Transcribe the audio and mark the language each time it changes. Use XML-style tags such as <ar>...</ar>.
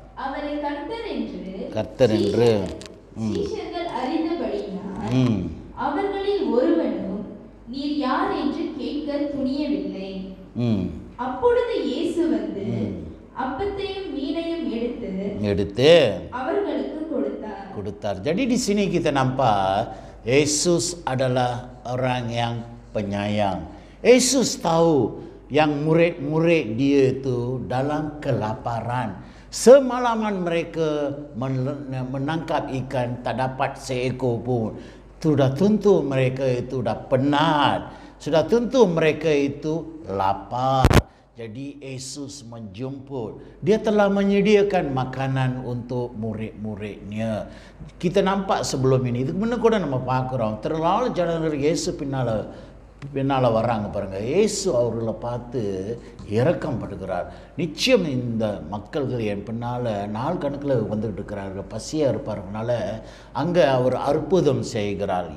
<ta>அவரை கர்த்தர் என்று சீஷர்கள் அறிந்தபடியினால் அவர்களில் ஒருவனும் நீர் யார் என்று கேட்க துணியவில்லை. அப்பொழுது இயேசு வந்து அப்பத்தையும் மீனையும் எடுத்து அவர்களுக்கு கொடுத்தார்.</ta> <ms>Jadi di sini kita nampak Yesus adalah orang yang penyayang. Yesus tahu yang murid-murid dia itu dalam kelaparan. Semalaman mereka menangkap ikan tak dapat seekor pun. Sudah tentu mereka itu dah penat. Sudah tentu mereka itu lapar. Jadi Yesus menjemput. Dia telah menyediakan makanan untuk murid-muridnya. Kita nampak sebelum ini. Itu benar</ms> <ta>கூட நம்ம பார்க்கிறோம். திரளான ஜனங்கள் இயேசு பின்னால வராங்க பாருங்க. இயேசு அவர்களை பார்த்து இரக்கப்படுகிறார். நிச்சயம் இந்த மக்கள்கள் என் பின்னால நாள் கணக்கில் வந்துகிட்டு இருக்கிறார்கள், பசியாக இருப்பார்கள்னால அங்கே அவர் அற்புதம் செய்கிறார்.</ta>